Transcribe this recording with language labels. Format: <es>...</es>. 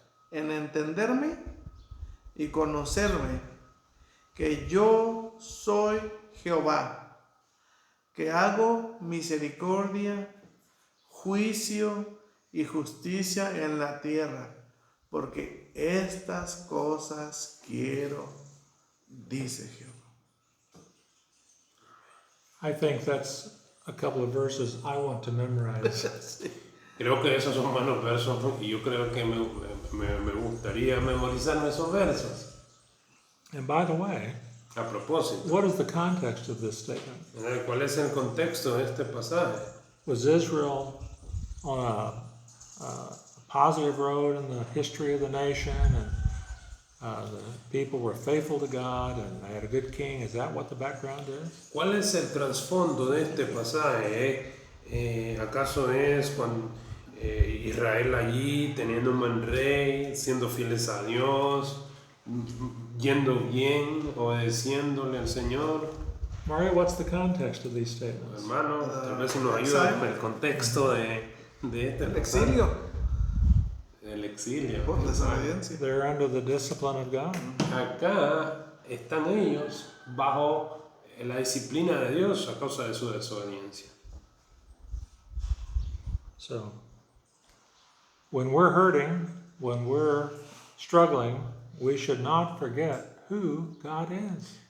<es>En entenderme y conocerme que yo soy Jehová, que hago misericordia, juicio y justicia en la tierra, porque estas cosas quiero, dice Jehová.</es> <en>I think that's a couple of verses I want to memorize.</en> <es>Creo que esos son buenos versos y yo creo que me gustaría memorizarme esos versos.</es> <en>And by the way,</en> <es>A propósito,</es> <en>what is the context of this statement?</en> <es>¿cuál es el contexto de este pasaje?</es> <en>Was Israel on a positive road in the history of the nation, and the people were faithful to God, and they had a good king? Is that what the background is?</en> <es>¿Cuál es el trasfondo de este pasaje? ¿Acaso es cuando Israel allí teniendo un buen rey, siendo fieles a Dios, yendo bien, obedeciéndole al Señor?</es> <en>Mario, what's the context of these statements?</en> <es>Hermano, tal vez si nos ayuda con el contexto de este El pasaje. exilio El exilio. por desobediencia.</es> <en>They're under the discipline of God.</en> <es>Acá están ellos bajo la disciplina de Dios a causa de su desobediencia.</es> <en>So, when we're hurting, when we're struggling, we should not forget who God is.</en>